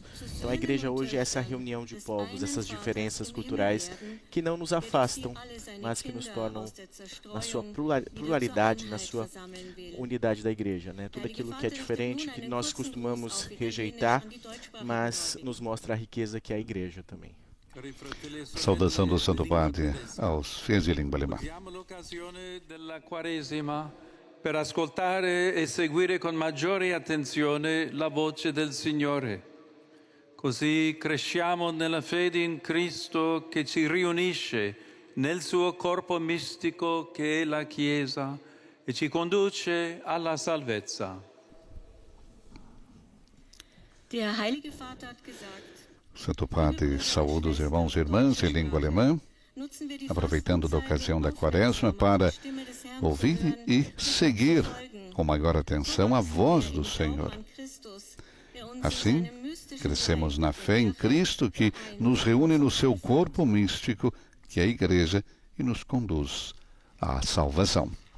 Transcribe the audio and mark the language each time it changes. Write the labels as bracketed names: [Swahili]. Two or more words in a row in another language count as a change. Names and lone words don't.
[Portuguese] Então a igreja hoje é essa reunião de povos, essas diferenças culturais que não nos afastam, mas que nos tornam na sua pluralidade, na sua unidade da igreja, né? Tudo aquilo que é diferente, que nós costumamos rejeitar, mas nos mostra a riqueza que é a igreja também. Saudação do Santo Padre aos fiéis de língua alemã. [Italian] per ascoltare e seguire con maggiore attenzione la voce del Signore. Così cresciamo nella fede in Cristo che ci riunisce nel suo corpo mistico che è la Chiesa e ci conduce alla salvezza. [German] Der Heilige Vater hat gesagt, [Portuguese] Santo Padre saúda os irmãos e irmãs em língua alemã, aproveitando da ocasião da Quaresma para ouvir e seguir com maior atenção a voz do Senhor. Assim, crescemos na fé em Cristo que nos reúne no seu corpo místico, que é a Igreja, e nos conduz à salvação.